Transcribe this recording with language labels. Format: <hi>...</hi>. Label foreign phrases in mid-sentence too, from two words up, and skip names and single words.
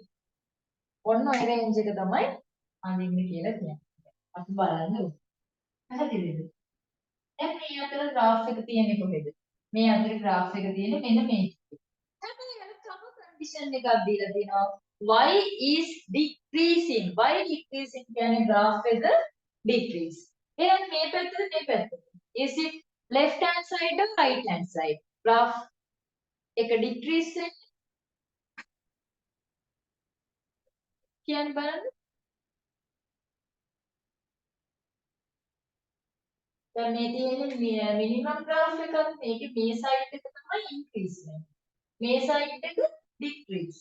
<si>ඔන්න ඔය රේන්ජ් එක තමයි අඳින්න කියලා කියන්නේ. අපි බලන්න ඕනේ. පැහැදිලිද? දැන් මේ අතර graph එක තියෙන්නේ කොහෙද? මේ අතර graph එක තියෙන්නේ මෙන්න මේ. හැබැයි අර තව condition එකක් දීලා තියෙනවා.</si> <en>y is decreasing. y decreasing කියන්නේ graph එක decrease.</en> <si>එහෙනම් මේ පැත්තද මේ පැත්තද?</si> <en>Is it left hand side or right hand side?</en> <si>graph එක decrease වෙන්නේ කියන්න බලන්න. දැන් මේ තියෙන්නේ මිනිමම් graph එකක්. මේකේ මේ side එක තමයි increase වෙන්නේ. මේ side එක decrease.</si>